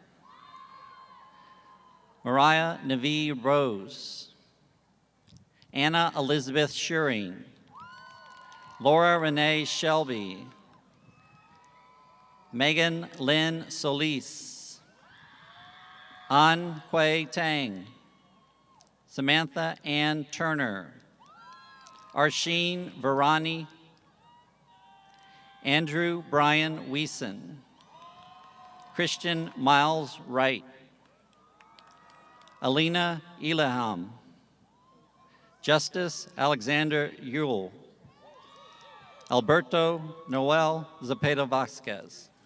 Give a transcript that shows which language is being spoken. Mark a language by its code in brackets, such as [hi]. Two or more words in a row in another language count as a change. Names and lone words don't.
[en] Mariah Navi Rose, Anna Elizabeth Schuring, Laura Renee Shelby, Megan Lynn Solis, An Hui Tang, Samantha Ann Turner, Arsheen Varani, Andrew Brian Weeson, Christian Miles Wright, Alina Elaham, Justice Alexander Yule, Alberto Noel Zapata Vasquez,